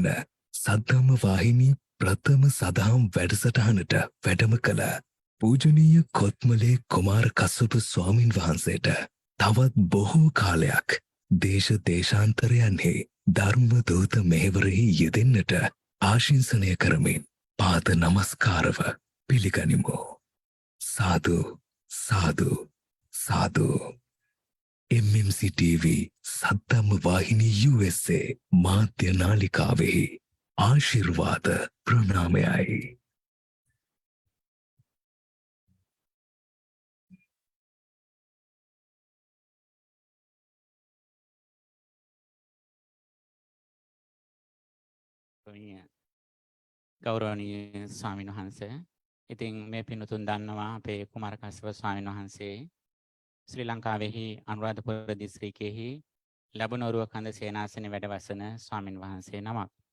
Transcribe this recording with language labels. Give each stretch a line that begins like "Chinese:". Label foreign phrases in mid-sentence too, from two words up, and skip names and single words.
Sinhala: සද්ධම්ම වාහිනී ප්‍රථම සදහම් වැඩසටහනට වැඩම කළ පූජනීය කොත්මලේ කුමාර කස්සප ස්වාමින් වහන්සේට තවත් බොහෝ කාලයක් දේශ දේශාන්තරයන්හි ධර්ම දූත මෙහෙවරෙහි යෙදෙන්නට ආශිංසනය කරමින් පාද නමස්කාරව පිළිගනිමු. සාදු සාදු සාදු. MMC TV සද්ධම්ම වාහිනී USA මාධ්‍ය නාලිකාවෙහි ආශිර්වාද ප්‍රණාමයයි. ගෞරවනීය ස්වාමීන් වහන්සේ, ඉතින් මේ පින්තුන් දන්නවා අපේ කුමාර කස්සප ස්වාමීන් වහන්සේ ශ්‍රී ලංකාවෙහි අනුරාධපුර දිස්ත්‍රික්කයෙහි ලැබුණොරුව කන්ද සේනාසනේ වැඩ වසන ස්වාමීන් වහන්සේ නමක්.